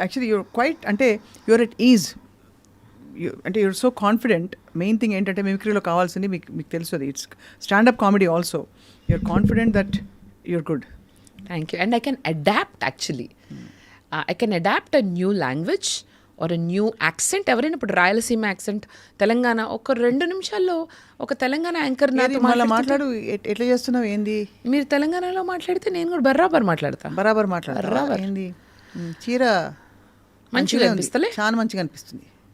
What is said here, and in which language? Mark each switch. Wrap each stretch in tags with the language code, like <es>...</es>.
<en>Actually you're quiet, అంటే you're at ease, అంటే you're so confident.</en> <te>Main thing ఏంటంటే మిమిక్రీలో కావాల్సింది మీకు తెలుసు, అది</te> <en>It's stand up comedy also. You're confident that you're good. Thank you. And I can adapt actually. I can adapt a new language or a new accent.</en> <te>ఎవరైనా ఇప్పుడు Rayalaseema accent, Telangana, ఒక 2 నిమిషాల్లో ఒక తెలంగాణ యాంకర్ నాతో మాట్లాడు. ఎట్లా చేస్తున్నావు ఏంది? మీరు తెలంగాణలో మాట్లాడితే నేను కూడా బరాబర్ మాట్లాడతా. బరాబర్ మాట్లాడతా. ఏంది చీర మంచిగా అనిపిస్తలే? చాలా మంచిగా అనిపిస్తుంది.</te>